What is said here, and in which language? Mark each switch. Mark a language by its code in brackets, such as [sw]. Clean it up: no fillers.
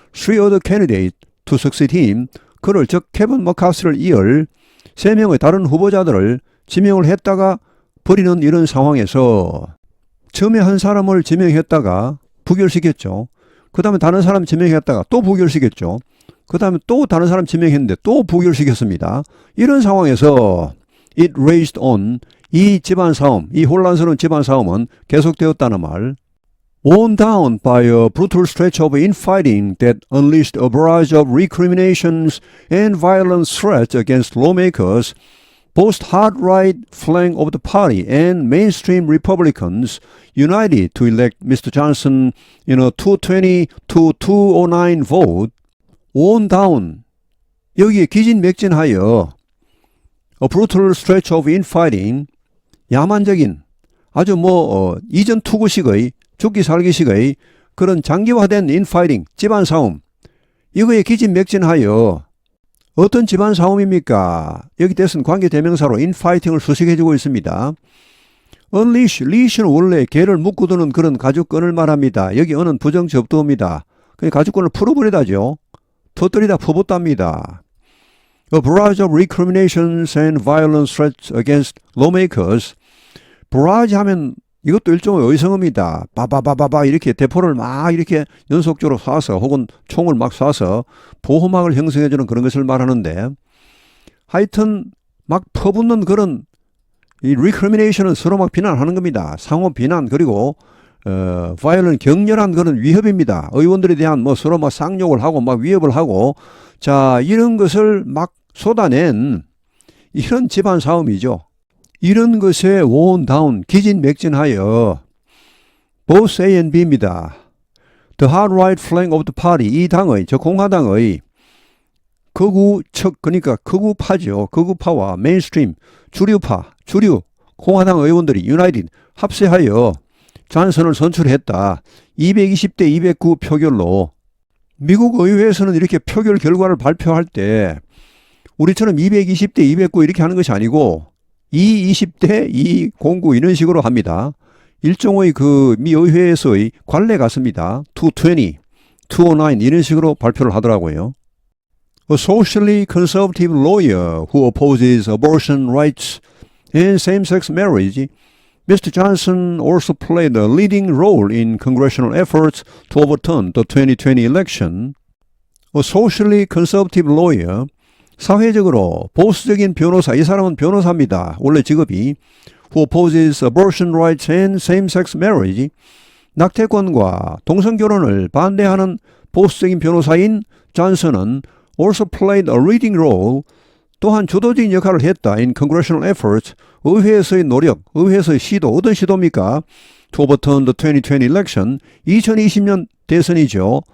[en] 3 other candidates to succeed him, [ko] 그를 즉 케빈 머카시를 이을 3명의 다른 후보자들을 지명을 했다가 버리는 이런 상황에서 처음에 한 사람을 지명했다가 부결시켰죠. 그 다음에 다른 사람 지명했다가 또 부결시켰죠. 그 다음에 또 다른 사람 지명했는데 또 부결시켰습니다. 이런 상황에서 [en] It raged on, [ko] 이 집안 싸움, 이 혼란스러운 집안 싸움은 계속되었다는 말. [en] Worn down by a brutal stretch of infighting that unleashed a barrage of recriminations and violent threats against lawmakers, both hard right flank of the party and mainstream Republicans united to elect Mr. Johnson in a 220 to 209 vote. Worn down, [ko] 여기에 기진맥진하여 [en] A brutal stretch of infighting, [ko] 야만적인 아주 이전 투구식의 죽기 살기식의 그런 장기화된 infighting, 집안 싸움, 이거에 기진맥진하여 어떤 집안 싸움입니까? 여기 대선 관계대명사로 infighting을 수식해주고 있습니다. unleash, leash는 원래 개를 묶어두는 그런 가죽끈을 말합니다. 여기 어는 부정접두어입니다. 그냥 가죽끈을 풀어버리다죠. 터뜨리다 퍼붓답니다. [en] A barrage of recriminations and violent threats against lawmakers. [ko] barrage 하면 이것도 일종의 의성어입니다. 바바바바바 이렇게 대포를 막 이렇게 연속적으로 쏴서 혹은 총을 막 쏴서 보호막을 형성해주는 그런 것을 말하는데 하여튼 막 퍼붓는 그런 이 recrimination은 서로 막 비난하는 겁니다. 상호 비난 그리고 violent 격렬한 그런 위협입니다. 의원들에 대한 서로 막 쌍욕을 하고 막 위협을 하고 자 이런 것을 막 쏟아낸 이런 집안 싸움이죠. 이런 것에 worn down, 기진맥진하여 [en] both A and B [ko] 입니다. [en] The hard right flank of the party, [ko] 이 당의, 저 공화당의 극우 측, 그러니까 극우파죠. 극우파와 mainstream, 주류파, 주류 공화당 의원들이 united, 합세하여 존슨을 선출했다. 220대 209 표결로. 미국 의회에서는 이렇게 표결 결과를 발표할 때 우리처럼 220대 209 이렇게 하는 것이 아니고 220대 209 이런 식으로 합니다. 일종의 그 미 의회에서의 관례 같습니다. 220, 209 이런 식으로 발표를 하더라고요. [en] A socially conservative lawyer who opposes abortion rights and same-sex marriage, Mr. Johnson also played a leading role in congressional efforts to overturn the 2020 election. A socially conservative lawyer, [ko] 사회적으로 보수적인 변호사, 이 사람은 변호사입니다. 원래 직업이 [en] who opposes abortion rights and same-sex marriage, [ko] 낙태권과 동성결혼을 반대하는 보수적인 변호사인 존슨은 [en] also played a leading role, [ko] 또한 주도적인 역할을 했다. [en] in congressional efforts, [ko] 의회에서의 노력, 의회에서의 시도, 어떤 시도입니까? [en] to overturn the 2020 election, [ko] 2020년 대선이죠.